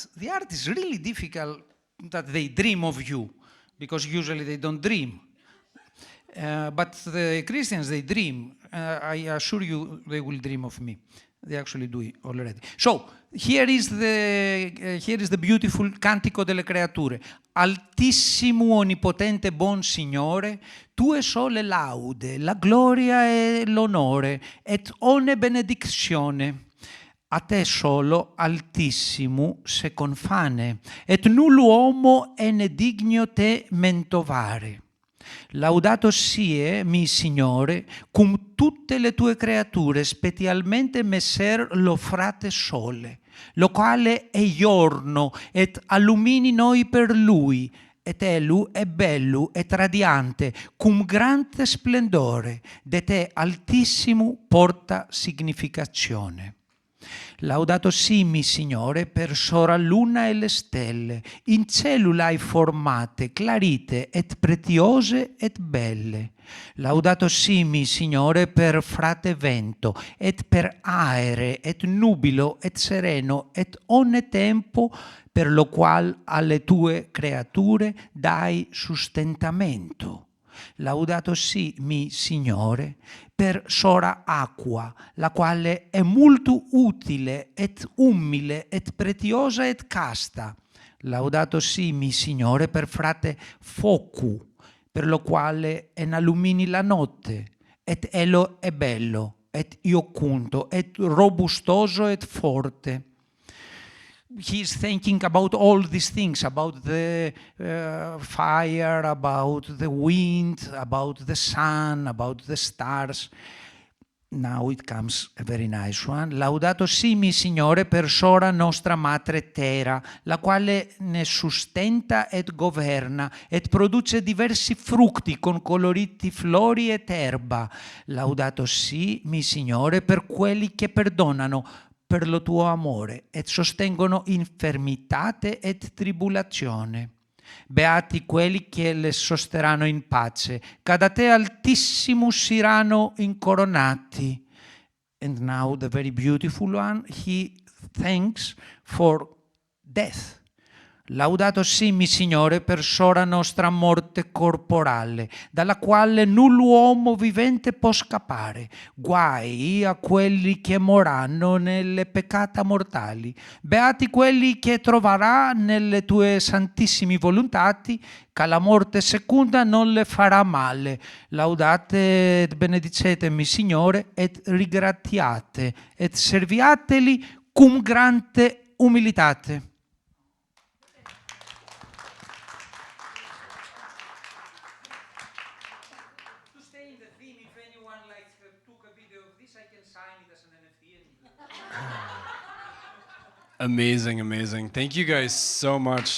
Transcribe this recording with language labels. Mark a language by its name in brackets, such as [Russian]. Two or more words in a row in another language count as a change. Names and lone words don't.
[English] The art is really difficult that they dream of you, because usually they don't dream. But the Christians, they dream. I assure you they will dream of me. They actually do it already. So, here is the beautiful Cantico delle Creature. [Italian] Altissimo, onnipotente, buon Signore, tue sole laude, la gloria e l'onore, et ogni benedizione. A te solo, altissimo, se confane, et null uomo è ne digno te mentovare. Laudato sie, mi Signore, cum tutte le tue creature, specialmente messer lo frate sole, lo quale è giorno, et allumini noi per lui, et elu è bello et radiante, cum grande splendore, de te altissimo porta significazione. Laudato simi, Signore, per sora luna e le stelle, in cellulae formate, clarite et pretiose et belle. Laudato simi, Signore, per frate vento, et per aere, et nubilo, et sereno, et onne tempo, per lo qual alle tue creature dai sustentamento. Laudato mi, Signore, per sora acqua, la quale è molto utile, et umile, et pretiosa, et casta. Laudato mi, Signore, per frate focu, per lo quale en allumini la notte, et elo è bello, et iocunto, et robustoso, et forte. [English] He's thinking about all these things, about the fire, about the wind, about the sun, about the stars. Now it comes a very nice one. [Italian] Laudato simi, Signore, per sora nostra madre terra, la quale ne sustenta et governa, et produce diversi frutti con coloriti flori et erba. Laudato mi, Signore, per quelli che perdonano per lo tuo amore, et sostengono infermitate et tribulazione. Beati quelli che le sosterranno in pace, che da te altissimo saranno incoronati. [English] And now the very beautiful one, he thanks for death. [Italian] Laudato mi, Signore, per sora nostra morte corporale, dalla quale null uomo vivente può scappare. Guai a quelli che morranno nelle peccata mortali. Beati quelli che troverà nelle tue santissimi volontati, che la morte seconda non le farà male. Laudate et benedicetemi, Signore, et ringratiate, et serviateli cum grande umilitate. [English] Amazing, amazing. Thank you guys so much.